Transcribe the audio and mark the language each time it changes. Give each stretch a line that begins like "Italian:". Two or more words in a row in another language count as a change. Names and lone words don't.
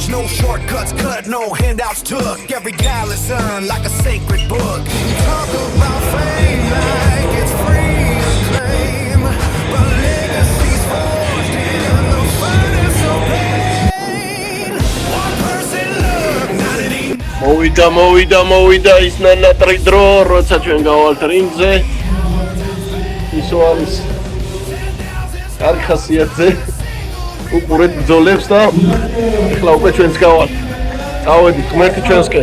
English: No shortcuts cut, no handouts took. Every callous earned like a sacred book. Talk about fame like it's free to claim, but legacy's forged in the furnace of pain. One person look, not an
Georgian: მოვიდა ის ნანატრი დრო, როცა ჩვენ გავალთ რინგზე. ისო არის კარგი ხასიათზე. უყურეთ ბრძოლებს და ეხლა უკვე ჩვენც გავალთ. წავედით ღმერთი ჩვენსკენ.